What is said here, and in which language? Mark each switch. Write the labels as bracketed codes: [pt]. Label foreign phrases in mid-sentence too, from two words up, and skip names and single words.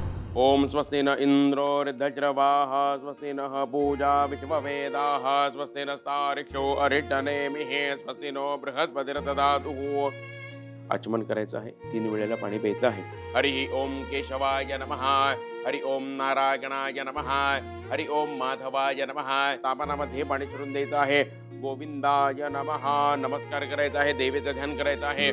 [sa] ओम स्वस्ति न इंद्रो वृद्धज्रवाः स्वस्ति नः पूजा विश्ववेदाः स्वस्ति नस्तार्क्ष्यो अरिष्टनेमिः स्वस्ति नो बृहस्पतिर्दधातु। [mr] आचमन करायचं आहे, 3 वेळेला पाणी प्यायचं आहे। [sa] हरि ओम केशवाय नमः, हरि ओम नारायणाय नमः, हरि ओम माधवाय नमः। [mr] तापनामध्ये पाणी चुरून द्यायचं आहे। [sa] गोविंदाय नमः [mr] नमस्कार करायचा आहे, देवीचं ध्यान करायचं आहे।